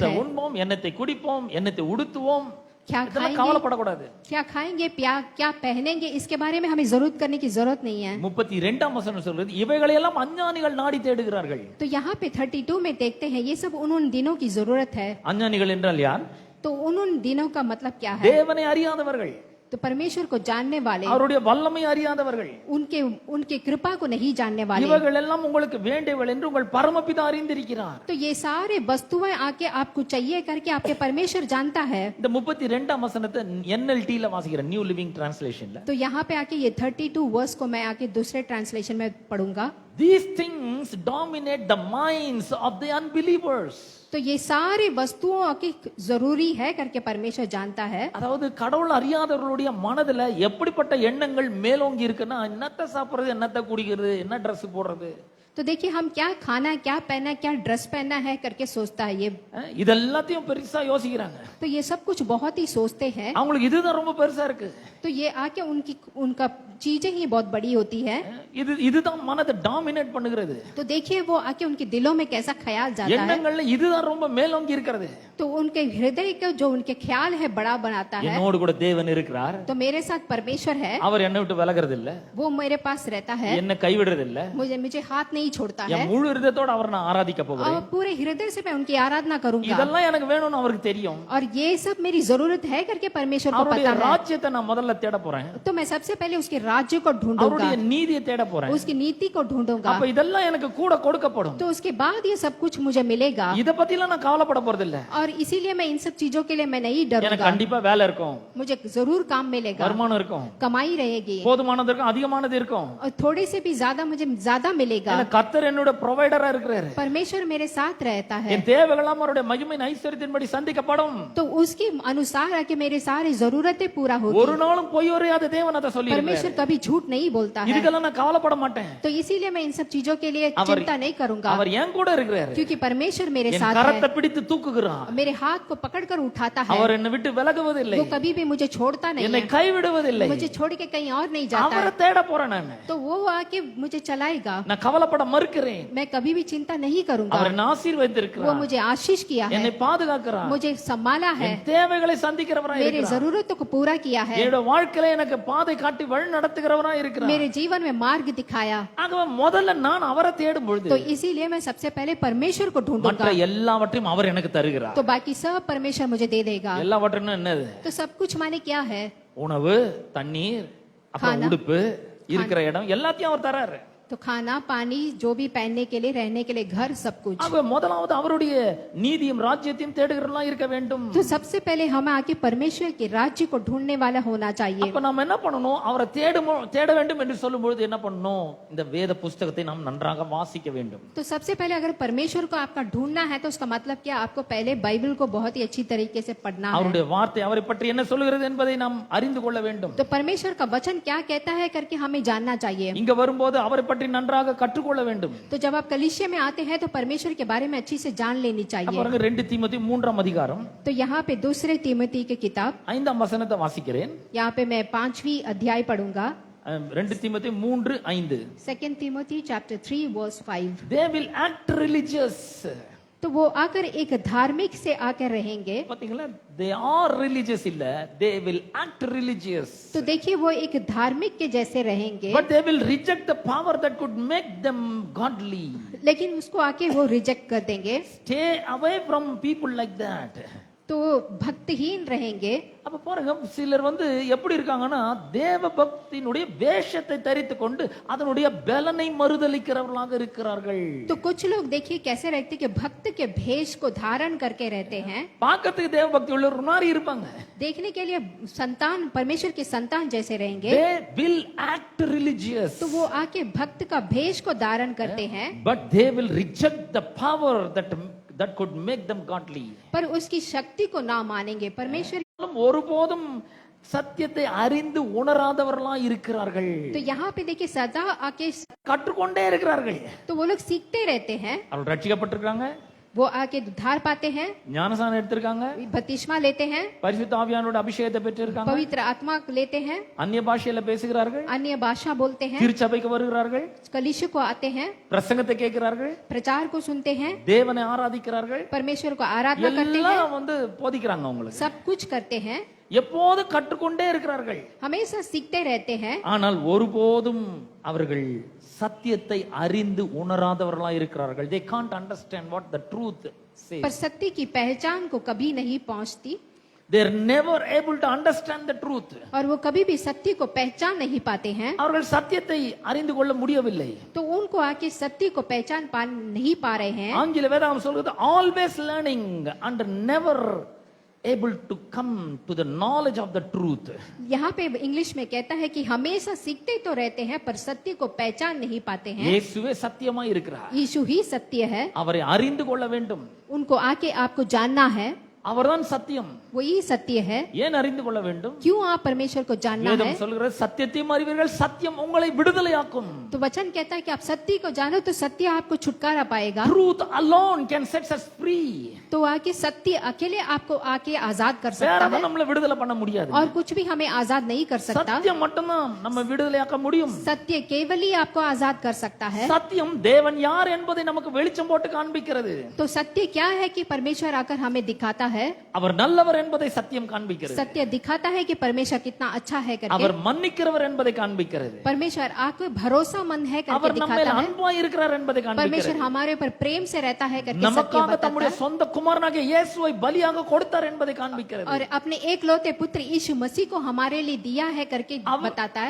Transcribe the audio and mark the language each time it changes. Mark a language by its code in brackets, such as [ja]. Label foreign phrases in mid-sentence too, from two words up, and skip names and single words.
[ta] எண்ணத்தை [hi] है. [ta] உண்போம், எண்ணத்தை குடிப்போம், எண்ணத்தை உடுத்துவோம், [hi] क्या [ta] இதெல்லாம் [hi] खाएंगे, [ta] கவலைப்படக்கூடாது. [hi] क्या खाएंगे, क्या पहनेंगे, इसके बारे में हमें जरूरत करने की जरूरत नहीं है। [ta] 32ஆம் வசனம் சொல்றது இவைகளையெல்லாம் அஞ்ஞானிகள் நாடி தேடுகிறார்கள். [hi] तो यहाँ पे 32 में देखते हैं ये सब उन दिनों की जरूरत है। [ta] அஞ்ஞானிகள் என்றால் யார்? [hi] तो उन दिनों का मतलब क्या है? [ta] தேவனை அறியாதவர்கள், [hi] तो परमेश्वर को जानने वाले, [ta] அவருடைய வல்லமை அறியாதவர்கள். [hi] उनके कृपा को नहीं जानने वाले। [ta] இவைகள் எல்லாம் உங்களுக்கு வேண்டியவள் என்று உங்கள் பரமபிதா அறிந்திருக்கிறார். [hi] तो ये सारे वस्तुएं आके आपको चाहिए करके आपके परमेश्वर जानता है। [ta] இந்த 32ஆம் வசனத்தை NLT ல வாசிக்கிறேன், நியூ லிவிங் டிரான்ஸ்லேஷன்ல. [hi] तो यहाँ पे आके ये 32 वर्स को मैं आके दूसरे ट्रांसलेशन में पढ़ूंगा। [en] These things dominate the minds of the unbelievers. [hi] तो ये सारी वस्तुओं की जरूरी है करके परमेश्वर जानता है। [ta] அதாவது கடவுள் அறியாதவர்களுடைய மனதுல எப்படிப்பட்ட எண்ணங்கள் மேலோங்கி இருக்குன்னா, என்னத்தை சாப்பிடுறது, என்னத்தை குடிக்கிறது, என்ன Dress போடுறது, [hi] तो देखिए हम क्या खाना, क्या पहना, क्या ड्रेस पहनना है करके सोचता है ये। [ta] இதெல்லாத்தையும் பெருசா யோசிக்கிறாங்க. [hi] तो ये सब कुछ बहुत ही सोचते हैं। [ta] அவங்களுக்கு இதுதான் ரொம்ப பெருசா இருக்கு. [hi] तो ये आके उनका चीजें ही बहुत बड़ी होती है। [ta] இதுதான் மனதை டாமினேட் பண்ணுகிறது. [hi] तो देखिए वो आके उनके दिलों में कैसा ख्याल जाता है। [ta] எண்ணங்கள்ல இதுதான் ரொம்ப மேலோங்கி இருக்கிறது. [hi] तो उनके हृदय का जो उनके ख्याल है बड़ा बनाता है। [ta] என்னோடு கூட தேவன் இருக்கிறார், [hi] तो मेरे साथ परमेश्वर है, [ta] அவர் என்னை விட்டு விலகிறது இல்ல, [hi] वो मेरे पास रहता है, [ta] என்னை கைவிடுறது இல்ல, [hi] मुझे हाथ नहीं छोड़ता है, [ta] என் முழு இதயத்தோட அவர் நான் ஆராதிக்க போகிறேன், [hi] और पूरे हृदय से मैं उनकी आराधना करूंगा। [ta] இதெல்லாம் எனக்கு வேணும்னு அவருக்கு தெரியும். [hi] और ये सब मेरी जरूरत है करके परमेश्वर को [ta] அவருடைய [hi] पता है। [ta] ராஜ்யத்தை நான் முதல்ல தேட போறேன், [hi] तो मैं सबसे पहले उसके राज्य को ढूंढूंगा, [ta] அவருடைய நீதியை தேட போறேன். [hi] उसकी नीति को ढूंढूंगा। [ta] அப்ப இதெல்லாம் எனக்கு கூட கொடுக்கப்படும். [hi] तो उसके बाद ये सब कुछ मुझे मिलेगा। [ta] இத பத்தி எல்லாம் நான் கவலைப்பட போறது இல்ல. [hi] और इसीलिए मैं इन सब चीजों के लिए मैं नहीं [ta] எனக்கு [hi] डरूंगा। [ta] கண்டிப்பா வேலை இருக்கும், [hi] मुझे जरूर काम मिलेगा, [ta] வருமானம் இருக்கும், [hi] कमाई रहेगी, [ta] போதுமானது இருக்கும், அதிகமானது இருக்கும். [hi] और थोड़े से भी ज्यादा मुझे ज्यादा मिलेगा। [ta] எனக்கு கர்த்தர் என்னோட ப்ரொவைடரா இருக்கிறாரு. [hi] परमेश्वर मेरे साथ रहता है। [ta] என் தேவைகள்லாம் அவருடைய மகிமையின் ஐஸ்வரியத்தின்படி சந்திக்கப்படும். [hi] तो उसके अनुसार आके मेरे सारी जरूरतें पूरा होगी। [ta] ஒரு நாளும் பொய் உரையாத தேவன் அதை சொல்லி [hi] परमेश्वर कभी झूठ नहीं बोलता है। [ta] இதுக்கெல்லாம் நான் கவலைப்பட மாட்டேன். [hi] तो इसीलिए मैं इन सब चीजों के लिए चिंता नहीं करूंगा, [ta] அவர் என் கூட இருக்கிறாரு. [hi] क्योंकि परमेश्वर मेरे [ta] என் [hi] साथ [ta] கரத்தை [hi] है, [ta] பிடித்து தூக்குகிறார். [hi] मेरे हाथ को पकड़कर उठाता है, [ta] அவர் என்னை விட்டு விலகுவதில்லை, [hi] वो कभी भी मुझे छोड़ता नहीं [ta] என்னை [hi] है, [ta] கைவிடுவதில்லை. [hi] मुझे छोड़ के कहीं और नहीं जाता [ta] அவரை [hi] है। [ta] தேட போறேன் நான். [hi] तो वो आके मुझे चलाएगा, [ta] நான் கவலைப்பட மறுக்கிறேன். [hi] मैं कभी भी चिंता नहीं करूंगा। [ta] அவர் என்னை [hi] वो [ta] ஆசீர்வதித்திருக்கிறார், [hi] मुझे आशीष किया है, [ta] என்னை பாதுகாக்கிறார், [hi] मुझे संभाला है, [ta] என் தேவைகளை சந்திக்கிறவராய் [hi] मेरे [ta] இருக்கிறார், [hi] जरूरतों को पूरा किया है, [ta] என்னோட வாழ்க்கையில எனக்கு பாதை காட்டி வழி நடத்துகிறவராய் இருக்கிறார். [hi] मेरे जीवन में मार्ग दिखाया। [ta] ஆகவே முதல்ல நான் அவரை தேடும் பொழுது [hi] तो इसीलिए मैं सबसे पहले परमेश्वर को [ta] மற்ற [hi] ढूंढूंगा, [ta] எல்லாவற்றையும் அவர் எனக்கு தருகிறார். [hi] तो बाकी सब परमेश्वर मुझे दे देगा। [ta] எல்லாவற்றையும் என்னது? [hi] तो सब कुछ माने क्या है? [ta] உணவு, தண்ணீர், அப்புறம் [hi] खाना, [ta] உடுப்பு, இருக்கிற இடம் எல்லாத்தையும் அவர் தராரு. [hi] तो खाना, पानी, जो भी पहनने के लिए, रहने के लिए, घर, सब कुछ। [ta] ஆகவே முதலாவது அவருடைய நீதியும் ராஜ்யத்தையும் தேடுகிறவர்களா இருக்க வேண்டும். [hi] तो सबसे पहले हमें आके परमेश्वर के राज्य को ढूंढने वाला होना चाहिए। [ta] அப்ப நாம என்ன பண்ணணும்? அவரை தேட வேண்டும் என்று சொல்லும் பொழுது என்ன பண்ணணும்? இந்த வேத புஸ்தகத்தை நாம் நன்றாக வாசிக்க வேண்டும். [hi] तो सबसे पहले अगर परमेश्वर को आपका ढूंढना है तो उसका मतलब क्या? आपको पहले बाइबल को बहुत ही अच्छी तरीके से पढ़ना है। [ta] அவருடைய வார்த்தை அவரை பற்றி என்ன சொல்கிறது என்பதை நாம் அறிந்து கொள்ள வேண்டும். [hi] तो परमेश्वर का वचन क्या कहता है करके हमें जानना चाहिए। [ta] இங்க வரும்போது அவரை பற்றி நன்றாக கற்றுக்கொள்ள வேண்டும். [hi] तो जब आप कलीसिया में आते हैं तो परमेश्वर के बारे में अच्छी से जान लेनी चाहिए। [ta] பாருங்க 2 தீமோத்தேயு 3ஆம் அதிகாரம் [hi] तो यहाँ पे दूसरे तीमुथी की किताब [ta] 5ஆம் வசனத்தை வாசிக்கிறேன். [hi] यहाँ पे मैं 5वीं अध्याय पढ़ूंगा। [ta] 2 தீமோத்தேயு 3:5. [en] 2 Timothy chapter 3 verse 5। They will act religious. [hi] तो वो आकर एक धार्मिक से आकर रहेंगे। [ta] பாத்தீங்களா? [en] They are religious இல்ல, they will act religious. [hi] तो देखिए वो एक धार्मिक के जैसे रहेंगे, [en] But they will reject the power that could make them godly. [hi] लेकिन उसको आके वो रिजेक्ट कर देंगे। [en] Stay away from people like that. [hi] तो भक्तिहीन रहेंगे। [ta] அப்ப பாருங்க, சிலர் எப்படி இருக்காங்கன்னா, தேவ பக்தியினுடைய வேஷத்தை தரித்து கொண்டு அதனுடைய பலனை மறுதலிக்கிறவர்களாக இருக்கிறார்கள். [hi] तो कुछ लोग देखिए कैसे रहते कि भक्त के भेष को धारण करके रहते हैं। [ta] பார்க்கிறதுக்கு தேவ பக்தி உள்ள ஒரு மாதிரி இருப்பாங்க. [hi] देखने के लिए संतान, परमेश्वर के संतान जैसे रहेंगे। [en] They will act religious. [hi] तो वो आके भक्त का भेष को धारण करते हैं, [en] But they will reject the power that could make them godly. [hi] पर उसकी शक्ति को ना मानेंगे। परमेश्वर [ta] ஒருபோதும் சத்தியத்தை அறிந்து உணராதவர்களா இருக்கிறார்கள். [hi] तो यहाँ पे देखिए सदा आके [ta] கற்றுக்கொண்டே இருக்கிறார்கள். [hi] तो वो लोग सीखते रहते हैं। [ta] அவர்கள் ரட்சிக்கப்பட்டிருக்காங்க, [hi] वो आके उद्धार पाते हैं, [ta] ஞானசானம் எடுத்திருக்காங்க, [hi] बपतिस्मा लेते हैं, [ta] பரிசுத்த ஆவியானோட அபிஷேகத்தை பெற்றிருக்காங்க, [hi] पवित्र आत्मा लेते हैं, [ta] அந்நிய பாஷையில பேசுகிறார்கள், [hi] अन्य भाषा बोलते हैं, [ta] திருச்சபைக்கு வருகிறார்கள், [hi] कलीसिया को आते हैं, [ta] பிரசங்கத்தை கேட்கிறார்கள், [hi] प्रचार को सुनते हैं, [ta] தேவனை ஆராதிக்கிறார்கள், [hi] परमेश्वर को आराधना करते हैं, [ta] எல்லாம் வந்து போதிக்கிறாங்க அவங்களுக்கு. [hi] सब कुछ करते हैं, [ta] எப்போது கற்றுக்கொண்டே இருக்கிறார்கள். [hi] हमेशा सीखते रहते हैं, [ta] ஆனால் ஒருபோதும் அவர்கள் சத்தியத்தை அறிந்து உணராதவர்களாக இருக்கிறார்கள். [en] they can't understand what the truth says. [hi] पर सत्य की पहचान को कभी नहीं पहुंचती, [en] they are never able to understand the truth. [hi] और वो कभी भी सत्य को पहचान नहीं पाते हैं, [ta] அவர்கள் சத்தியத்தை அறிந்து கொள்ள முடியவில்லை. [hi] तो उनको आके सत्य को पहचान नहीं पा रहे हैं. [ta] ஆங்கில வேதாகம் சொல்கிறது [en] always learning and never able to come to the knowledge of the truth. [hi] यहाँ पे इंग्लिश में कहता है कि हमेशा सीखते तो रहते हैं पर सत्य को पहचान नहीं पाते हैं. [ta] இயேசுவே சத்தியமாய் இருக்கிறார். [hi] यीशु ही सत्य है, [ta] அவரை அறிந்து கொள்ள வேண்டும். [hi] उनको आके आपको जानना है, [ta] அவர்தான் சத்தியம். [hi] वही सत्य है. [ta] ஏன் அறிந்து கொள்ள வேண்டும்? [hi] क्यों आप परमेश्वर को जानना है? [ta] வேதம் சொல்கிறது சத்தியத்தையும் அறிவீர்கள், சத்தியம் உங்களை விடுதலையாக்கும். [hi] तो वचन कहता है कि आप सत्य को जानो तो सत्य आपको छुटकारा पाएगा. [en] Truth alone can set us free. [hi] तो आके सत्य अकेले आपको आके आजाद कर [ta] வேற [hi] सकता है, [ta] எதுவும் நம்மளை விடுதலை பண்ண முடியாது. [hi] और कुछ भी हमें आजाद नहीं कर सकता. [ta] சத்தியம் மட்டும்தான் நம்ம விடுதலையாக்க முடியும். [hi] सत्य केवल ही आपको आजाद कर सकता है. [ta] சத்தியம் தேவன் யார் என்பதை நமக்கு வெளிச்சம் போட்டு காண்பிக்கிறது. [hi] तो सत्य क्या है कि परमेश्वर आकर हमें दिखाता है, [ta] அவர் நல்லவர் என்பதை சத்தியம் காண்பிக்கிறது. [hi] सत्य दिखाता है कि परमेश्वर कितना अच्छा है करके, [ta] அவர் மன்னிக்கிறவர் என்பதை காண்பிக்கிறது. [hi] परमेश्वर आपको भरोसामंद है करके [ta] அவர் நம்ம மேல் [hi] दिखाता है, [ta] அன்பாய் இருக்கிறார் என்பதை [hi] परमेश्वर [ta] காண்பிக்கிறது. [hi] हमारे ऊपर प्रेम से रहता है करके सत्य [ta] நமக்காக [hi] बताता [ta] தம்முடைய [hi] है, [ta] சொந்த குமாரனாகிய இயேசுவை பலியாக கொடுத்தார் என்பதை காண்பிக்கிறது. [hi] और अपने एकलौते पुत्र यीशु मसीह को हमारे लिए दिया है करके बताता है,